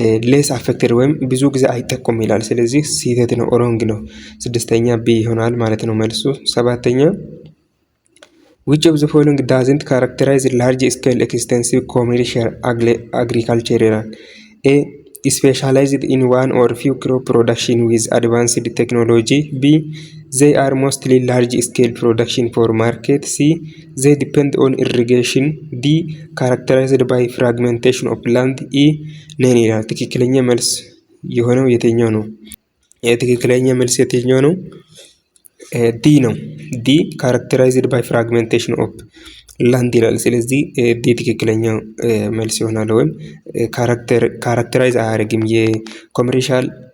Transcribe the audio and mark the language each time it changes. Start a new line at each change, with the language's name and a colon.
English: ሌስ አፌክትድ
Amharic: ወይም ብዙ ጊዜ አይጠቁም ይላል። ስለዚህ ስህተት ነው፣ ኦሮንግ ነው። ስድስተኛ ቢ ይሆናል ማለት ነው መልሱ። ሰባተኛ
English: which of the following doesn't characterize large scale extensive commercial agriculture
Amharic: ይላል።
English: A specialized in one or few crop production with advanced technology. B they are mostly large scale production for market. C they depend on irrigation. D characterized by fragmentation of land.
Amharic: E ነን ይላል። ትክክለኛ መልስ የሆነው የትኛው ነው? የትክክለኛ መልስ የትኛው ነው? ዲ ነው። ዲ
English: ካራክተራይዝድ ባይ ፍራግሜንቴሽን ኦፍ ላንድ
Amharic: ይላል። ስለዚህ ዲ ትክክለኛው መልስ ይሆናል። ወይም ካራክተራይዝ አያደርግም የኮሜርሻል